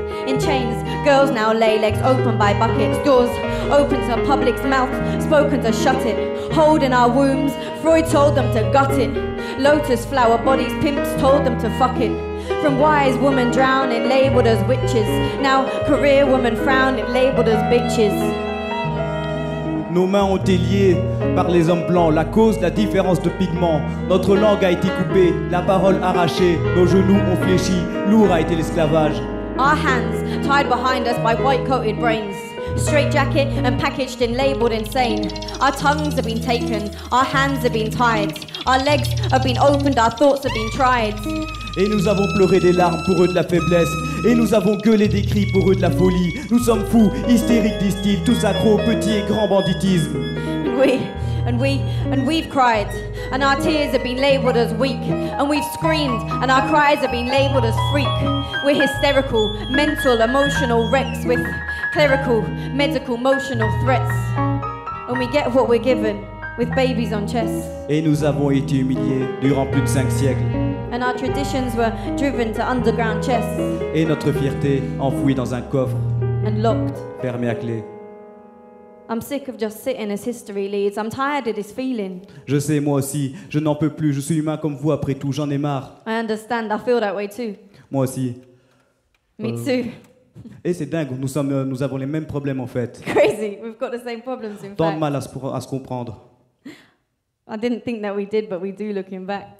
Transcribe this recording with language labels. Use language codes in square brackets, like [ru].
[en] In chains, girls now lay legs open by buckets, doors open to public's mouth, spoken to shut it. Holding our wombs, Freud told them to gut it. Lotus flower bodies, pimps told them to fuck it. From wise women drowning, labelled as witches. Now career women frowning, labelled as bitches. [fr] Nos mains ont été liées par les hommes blancs. La cause, la différence de pigments. Notre langue a été coupée, la parole arrachée. Nos genoux ont fléchi, lourd a été l'esclavage. [en] Our hands tied behind us by white-coated brains. Straight jacket and packaged and labelled insane. Our tongues have been taken, our hands have been tied. Our legs have been opened, our thoughts have been tried. [fr] Et nous avons pleuré des larmes pour eux de la faiblesse. Et nous avons gueulé des cris pour eux de la folie. Nous sommes fous, hystériques, disent-ils, tous accros au petit et grand banditisme. [en] And we've cried, and our tears have been labelled as weak. And we've screamed, and our cries have been labelled as freak. We're hysterical, mental, emotional wrecks with clerical, medical, emotional threats. And we get what we're given, with babies on chests. [fr] Et nous avons été humiliés durant plus de 5 siècles. [en] And our traditions were driven to underground chests. [fr] Et notre fierté enfouie dans un coffre, [en] And locked. [fr] fermé à clé. [en] I'm sick of just sitting as history leads. I'm tired of this feeling. [fr] Je sais, moi aussi, je n'en peux plus. Je suis humain comme vous après tout, j'en ai marre. [en] I understand, I feel that way too. [fr] Moi aussi. [en] Me too. [fr] Et c'est dingue, nous avons les mêmes problèmes en fait. [en] Crazy, we've got the same problems in [fr] Tant de [en] fact. [fr] mal à se comprendre. [en] I didn't think that we did, but we do looking back.